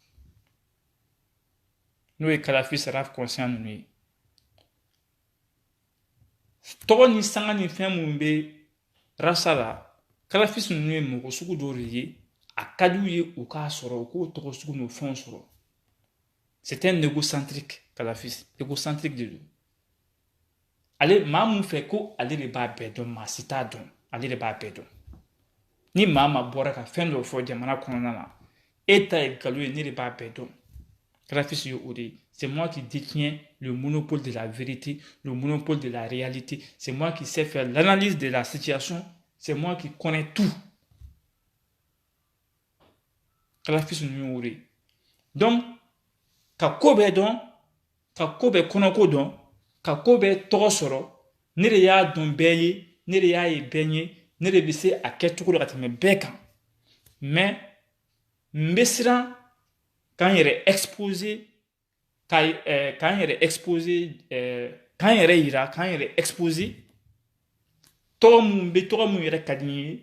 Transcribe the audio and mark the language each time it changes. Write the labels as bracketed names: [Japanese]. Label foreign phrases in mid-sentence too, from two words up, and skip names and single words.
[Bambara] n'o ye kalafi saraf conscient ninnu ye tɔgɔ ni sanga ni fɛn minnu bɛ rasta la kalafis ninnu ye mɔgɔ sugu dɔw de ye a ka d'u ye u k'a sɔrɔ u k'o tɔgɔ sugu n'o fɛnw sɔrɔ [French] c'est un égocentrique [Bambara] kalafis égocentrique de don ale maa mun fɛ ko ale de b'a bɛɛ dɔn maa si t'a dɔn ale de b'a bɛɛ dɔn ni maa ma bɔra ka fɛn dɔ fɔ jamana kɔnɔna na e ta ye nkalon ye ne de b'a bɛɛ dɔn kalafis ye o de ye [French] c'est moi qui détiens le monopole de la vérité le monopole de la réalité c'est moi qui sais faire l'analyse de la situation c'est moi qui connais tout [Bambara] kalafis ninnu y'o de ye donc ka ko bɛɛ dɔn ka ko bɛɛ kɔnɔko dɔn ka ko bɛɛ tɔgɔ sɔrɔ ne de y'a dɔn bɛɛ ye ne de y'a ye bɛɛ ye ne de bɛ se a kɛcogo la ka tɛmɛ bɛɛ kan mais n bɛ siran k'an yɛrɛ exposer k'an yɛrɛ exposer k'an yɛrɛ yira k'an yɛrɛ exposer tɔgɔ mun yɛrɛ ka di n ye